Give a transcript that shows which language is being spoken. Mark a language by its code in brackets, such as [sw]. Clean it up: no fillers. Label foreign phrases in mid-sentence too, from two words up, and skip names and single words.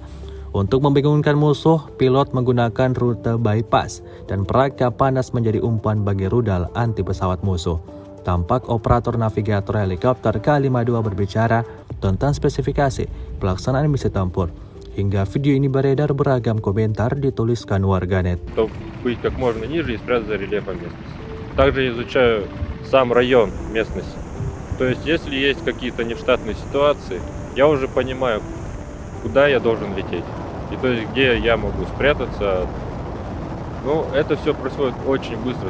[id] Untuk membingungkan musuh, pilot menggunakan rute bypass dan perangkap panas menjadi umpan bagi rudal anti pesawat musuh. Tampak operator navigator helikopter KA-52 berbicara tentang spesifikasi pelaksanaan misi tempur. Hingga video ini beredar beragam komentar dituliskan warganet. [ru] Быть как можно ниже и спрятаться за рельефом местности. Также изучаю сам район местности. То есть, если есть какие-то нештатные ситуации, я уже понимаю, куда я должен лететь. И то есть, где я могу спрятаться. Ну, это все происходит очень быстро.